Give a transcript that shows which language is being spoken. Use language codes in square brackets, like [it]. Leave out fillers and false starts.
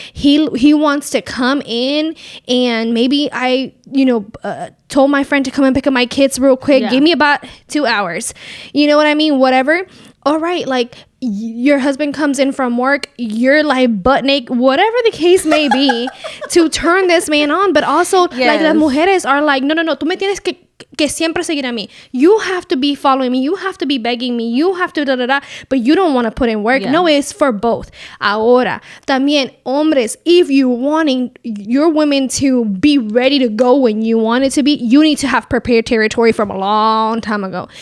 [en] He wants to come in, and maybe I told my friend to come and pick up my kids real quick. Give me about 2 hours. You know what I mean? Whatever. All right, like, your husband comes in from work, you're like butt naked, whatever the case may be, to turn this man on. But also, like, [es] las mujeres [en] are like, [es] no, tú me tienes que siempre seguir a mí. [en] You have to be following me. You have to be begging me. You have to da. But you don't want to put in work. No, it's for both. [es] Ahora, también, hombres, [en] if you're wanting your women to be ready to go when you want it to be, you need to have prepared territory from a long time ago.